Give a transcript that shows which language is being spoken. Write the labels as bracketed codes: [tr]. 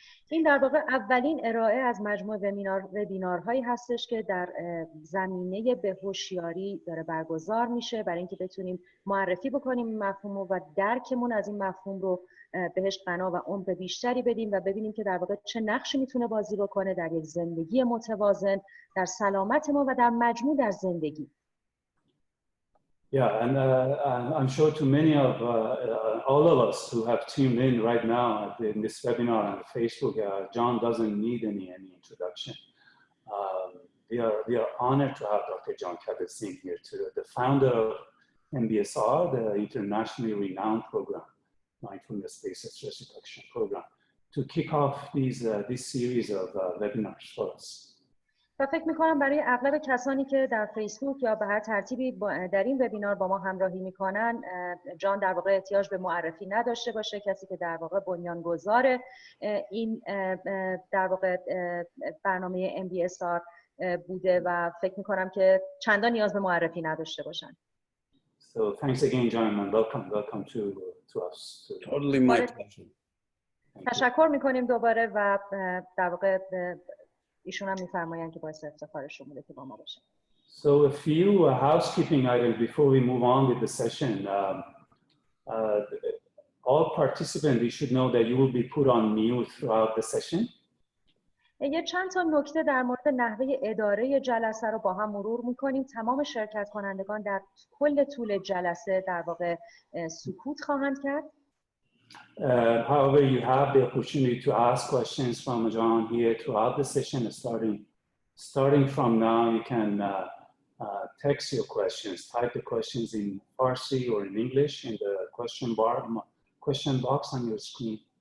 [fa] این در واقع اولین ارائه از مجموعه وبینارهایی هستش که در زمینه بهوشیاری داره برگزار میشه برای اینکه بتونیم معرفی بکنیم این مفهوم و درکمون از این مفهوم رو بهش بنا و عمق بیشتری بدیم و ببینیم که در واقع چه نقشی میتونه بازی بکنه در یک زندگی متوازن، در سلامت ما و در مجموع در زندگی. [en] Yeah, and I'm sure to many of all of us who have tuned in right now in this webinar on Facebook, John doesn't need any introduction. We are honored to have Dr. Jon Kabat-Zinn here, the founder of MBSR, the internationally renowned program, Mindfulness-Based Stress Reduction Program, to kick off this series of webinars for us. [fa] و فکر میکنم برای اغلب کسانی که در فیسبوک یا به هر ترتیبی در این وبینار با ما همراهی میکنن، جان در واقع احتیاج به معرفی نداشته باشه، کسی که در واقع بنیانگذار این در واقع برنامه MBSR بوده و فکر میکنم که چندان نیاز به معرفی نداشته باشن. [en] So thanks again, John, and welcome to us. Totally my pleasure. [fa] تشکر میکنیم دوباره و در واقع ایشون هم میفرمایند که باعث افتخارشون بوده که با ما باشه. [en] So a few housekeeping items before we move on with the session. All participants, you should know that you will be put on mute throughout the session. [fa] یه چند تا نکته در مورد نحوه اداره جلسه رو با هم مرور میکنیم. تمام شرکت کنندگان در کل طول جلسه در واقع سکوت خواهند کرد. [en] However, you have the opportunity to ask questions from Jon here throughout the session. Starting from now, you can text your questions, type the questions in Farsi or in English in the question box on your screen.